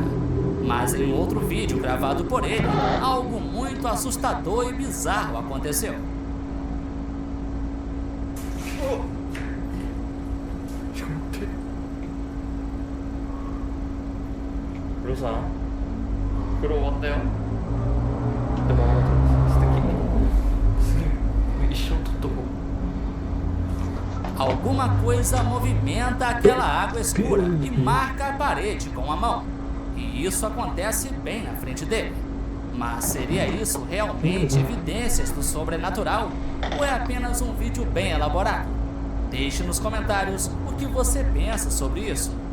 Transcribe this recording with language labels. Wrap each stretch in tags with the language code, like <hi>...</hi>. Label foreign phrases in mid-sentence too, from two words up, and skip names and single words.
<pt>Mas em outro vídeo gravado por ele, algo muito assustador e bizarro aconteceu. Rosa,</pt> <ja>風呂終わったよ。でも素敵。すげえ。一生撮っとこう。</ja> <pt>Alguma coisa movimenta aquela água escura e marca a parede com a mão. E isso acontece bem na frente dele. Mas seria isso realmente evidências do sobrenatural? Ou é apenas um vídeo bem elaborado? Deixe nos comentários o que você pensa sobre isso.</pt>